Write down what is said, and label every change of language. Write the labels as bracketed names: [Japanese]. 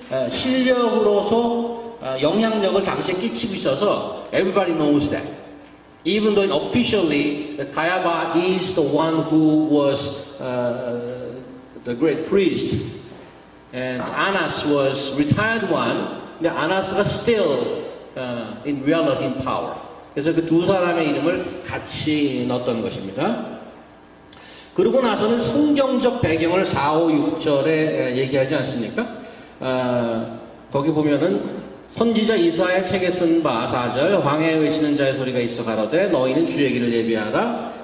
[Korean] 실력으로서 영향력을 당시에 끼치고 있어서 [English] everybody knows that. Even though officially Kayaba is the one who was the great priest and Annas was retired one, [Korean] 근데 아나스가 [English] still in reality in power. [Korean] 그래서 그 두 사람의 이름을 같이 넣었던 것입니다. 그러고 나서는 성경적 배경을 4, 5, 6절에 얘기하지 않습니까? 거기 보면은 선지자 이사야 책에 쓴 바 4절, 광야에 외치는 자의 소리가 있어 가로되 너희는 주의 길을 예비하라.